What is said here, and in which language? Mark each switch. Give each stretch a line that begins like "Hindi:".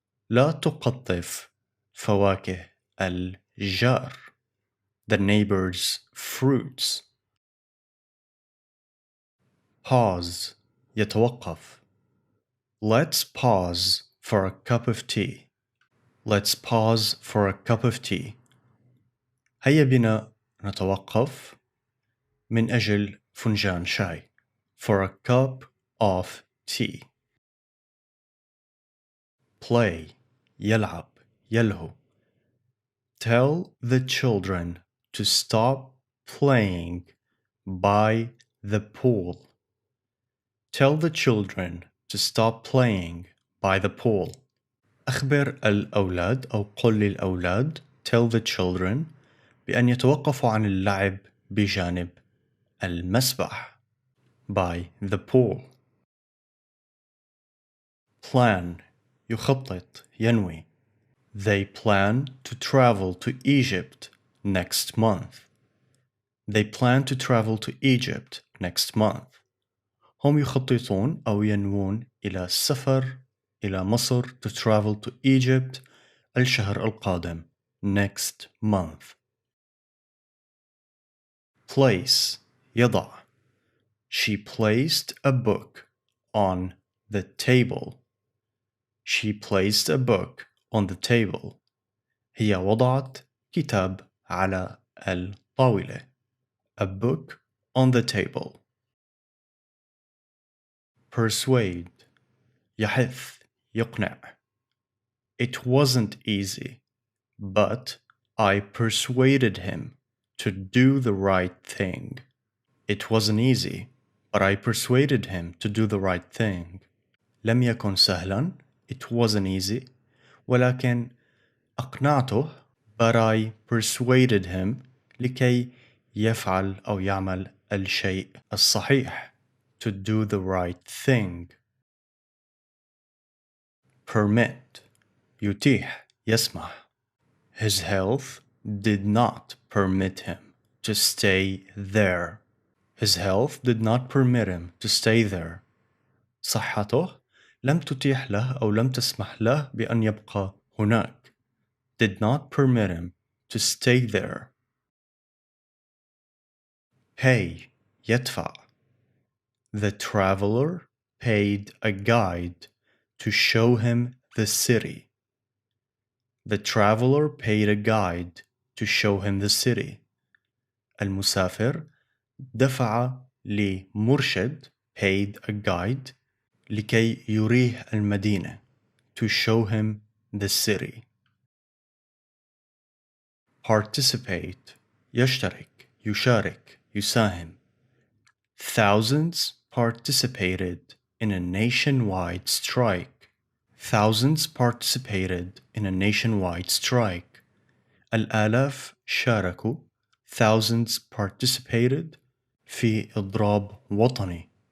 Arabic: لا تقطف فواكه الجار.
English: The neighbor's fruits. Pause.
Arabic: يتوقف.
English: Let's pause for a cup of tea. Let's pause for a cup of tea.
Arabic: هيا بنا نتوقف من أجل فنجان شاي.
English: For a cup of tea. Play.
Arabic: يلعب. يلهو.
English: Tell the children to stop playing by the pool. Tell the children to stop playing by the pool.
Arabic: أخبر الأولاد أو قل للأولاد
English: tell the children
Arabic: بأن يتوقفوا عن اللعب بجانب المسبح
English: by the pool. Plan.
Arabic: يخطط. ينوي.
English: They plan to travel to Egypt next month. They plan to travel to Egypt next month.
Arabic: هم يخططون أو ينوون إلى السفر إلى مصر
English: to travel to Egypt
Arabic: الشهر القادم
English: next month.
Arabic: Place. يضع.
English: She placed a book on the table. She placed a book on the table.
Arabic: هي وضعت كتاب على الطاولة.
English: A book on the table. Persuade.
Arabic: يحث. يقنع.
English: It wasn't easy, but I persuaded him to do the right thing. It wasn't easy, but I persuaded him to do the right thing.
Arabic: لم يكن سهلا.
English: It wasn't easy.
Arabic: ولكن أقنعته.
English: But I persuaded him
Arabic: لكي يفعل أو يعمل الشيء الصحيح.
English: To do the right thing. Permit.
Arabic: يتيح. يسمح.
English: His health did not permit him to stay there. His health did not permit him to stay there.
Arabic: صحته لم تتيح له أو لم تسمح له بأن يبقى هناك.
English: Did not permit him to stay there. Pay.
Arabic: يدفع.
English: The traveler paid a guide to show him the city. The traveler paid a guide to show him the city.
Arabic: المسافر دفع لمرشد
English: paid a guide
Arabic: لكي يريه المدينة
English: to show him the city. Participate.
Arabic: يشترك. يشارك. يساهم.
English: Thousands participated in a nationwide strike. Thousands participated in a nationwide strike.
Arabic: الآلاف شاركوا.
English: Thousands participated
Arabic: في إضراب وطني.